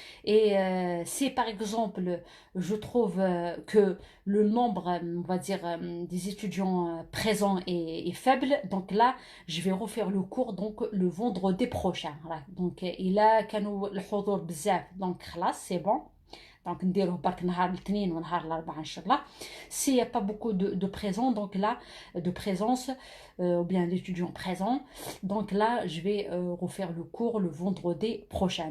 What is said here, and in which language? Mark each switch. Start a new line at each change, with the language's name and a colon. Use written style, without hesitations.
French: Et si par exemple, je trouve que le nombre, on va dire, des étudiants présents est faible, donc là, je vais refaire le cours donc le vendredi prochain. Voilà. Donc, il a
Arabic: الحضور بزاف,
French: donc
Arabic: خلاص,
French: c'est bon.
Arabic: Donc, نديروه برك نهار الاثنين ونهار الاربعاء ان شاء الله.
French: S'il n'y a pas beaucoup de présents, donc là, de présence, ou bien d'étudiants présents, donc là, je vais refaire le cours le vendredi prochain.